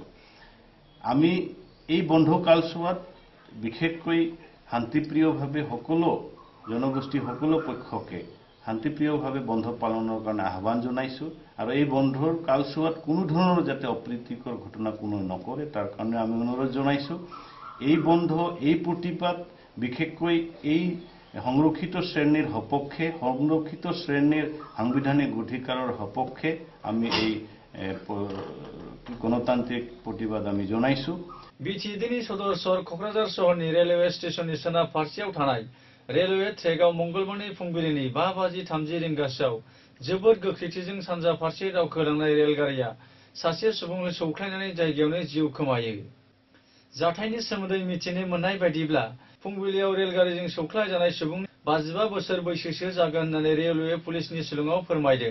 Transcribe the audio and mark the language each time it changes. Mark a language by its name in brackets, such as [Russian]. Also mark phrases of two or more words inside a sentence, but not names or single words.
[Assamese] আমি এই বন্ধ কালছোৱাত বিশেষকৈ শান্তিপ্ৰিয়ভাৱে সকলো জনগোষ্ঠী সকলো পক্ষকে শান্তিপ্ৰিয়ভাৱে বন্ধ পালনৰ কাৰণে আহ্বান জনাইছো আৰু এই বন্ধৰ কালছোৱাত কোনো ধৰণৰ যাতে অপ্ৰীতিকৰ ঘটনা কোনো নকৰে তাৰ কাৰণে আমি অনুৰোধ জনাইছো। এই বন্ধ এই প্ৰতিবাদ বিশেষকৈ এই সংৰক্ষিত শ্ৰেণীৰ সপক্ষে সংৰক্ষিত শ্ৰেণীৰ সাংবিধানিক অধিকাৰৰ সপক্ষে আমি এই গণতান্ত্ৰিক প্ৰতিবাদ আমি জনাইছো। [Bodo] BTD-नि सदर कक्राझार सहरनि रेलवे स्टेशननि सोनाब फारसेयाव थानाय रेलवे ट्रेकआव मंगलबारनि फुंबिलिनि 5:30 रिंगासोआव जोबोद गोख्रैथिजों सानजा फारसे दावखोलांनाय रेलगारिया सासे सुबुंखौ सौख्लायनानै जायगायावनो जिउ खोमायो। जाथायनि सोमोन्दै मिथिनो मोननाय बायदिब्ला फुंबिलियाव रेलगारिजों सौख्लायजानाय सुबुंनि 55 बोसोर बैसोसो जागोन होननानै रेलवे पुलिसनि सुलुङाव फोरमायदों।